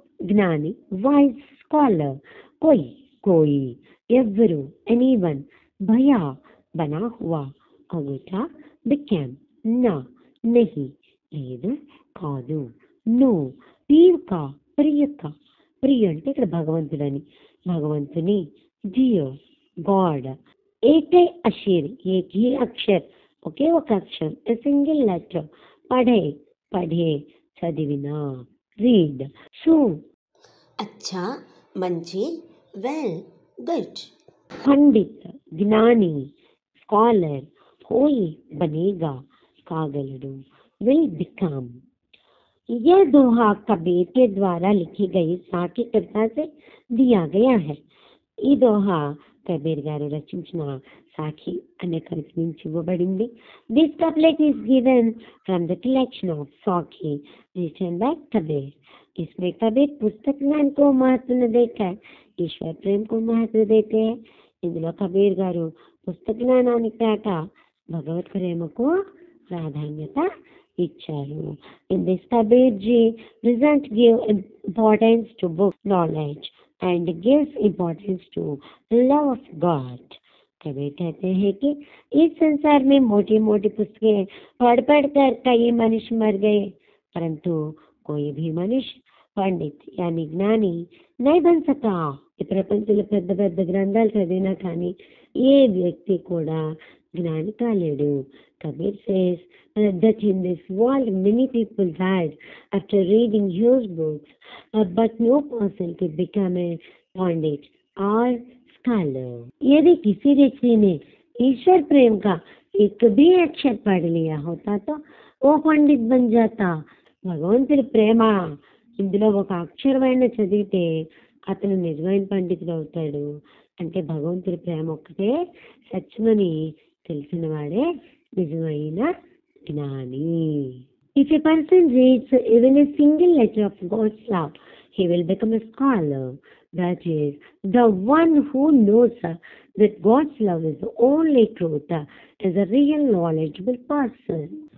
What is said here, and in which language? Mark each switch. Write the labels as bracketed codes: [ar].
[hi] ज्ञानी [en] wise scholar [hi] कोई कोई, एव्वरू [en] anyone, [hi] भया बना हुआ, अंगूठा [en] became [hi] ना नहीं [te] లేదు కాదు, [hi] नो पीव का प्रिय का, [te] ప్రియ అంటే ఇక్కడ భగవంతుడని భగవంతుని, [hi] जियो [en] God, [hi] एक ही अक्षर एक ही अक्षर ओके [te] ఒక అక్షరం [en] a single letter, [hi] पढ़े पढ़े [te] చదివినా [en] read, [hi] सो अच्छा [te] మంచి [en] Well good. [hi] पंडित ज्ञानी, [en] scholar [hi] होई बनेगा [te] कागलडू [en] will become। [hi] यह दोहा कबीर के द्वारा लिखी गई साखी कविता से दिया गया है। [te] ఈ దోహ కబీర్ గారు రచించిన సాఖి అనే కవిత నుంచి ఇవ్వబడింది। [en] This couplet is given from the collection of sakhi written by Kabir. [hi] इसमें कबीर पुस्तक ज्ञान को महत्व न देकर ईश्वर प्रेम को महत्व देते हैं। [te] ఇందులో కబీర్ గారు పుస్తక జ్ఞానానికి కాక భగవత్ ప్రేమకు ప్రాధాన్యత ఇచ్చారు। [en] In this Kabir ji doesn't give importance to book knowledge and gives importance to love of God। [hi] Kabir कहते हैं कि इस संसार में मोटी मोटी पुस्तकें पढ़ पढ़ कर कई मनुष्य मर गए, परंतु कोई भी मनुष्य पंडित यानी ज्ञानी नहीं बन सका। [te] ఈ ప్రపంచంలో పెద్ద పెద్ద గ్రంథాలు చదివినా కానీ ఏ వ్యక్తి కూడా జ్ఞాని కాలేడు। [en] Kabir says that in this world many people died after reading huge books, but no person could become a pandit or scholar। [hi] यदि किसी व्यक्ति ने ईश्वर प्रेम का एक भी अक्षर पढ़ लिया होता तो वो पंडित बन जाता। [te] భగవంతుడి ప్రేమ ఇందులో ఒక అక్షరమైన చదివితే అతను నిజమైన పండితుడు అవుతాడు। అంటే భగవంతుడి ప్రేమ ఒక్కటే సత్యమని తెలిసిన వాడే నిజమైన జ్ఞాని। [en] If a person reads even a single letter of God's love, he will become a scholar. that is, the one who knows that God's love is the only truth is a real knowledgeable person.